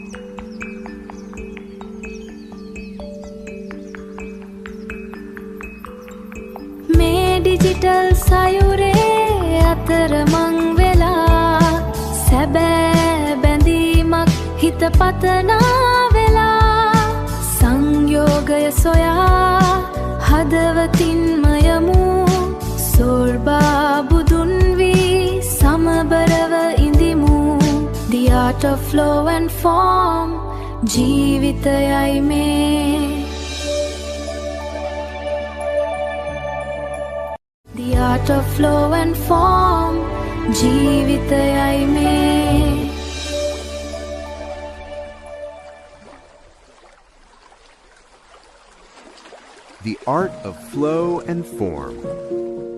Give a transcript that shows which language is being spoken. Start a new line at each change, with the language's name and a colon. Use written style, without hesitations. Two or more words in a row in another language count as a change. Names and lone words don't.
Sinhala: මේ ඩිජිටල් සයුරේ අතරමං වෙලා සැබෑ බැඳීමක් හිත පතනා වෙලා සංයෝගය සොයා හදවතින්ම යමු සෝර්බා බුදුන් වී සමබරව ඉඳිමු
English: The art of flow and form
Sinhala: ජීවිතයයි මේ
English: The art of flow and form
Sinhala: ජීවිතයයි මේ
English: The art of flow and form.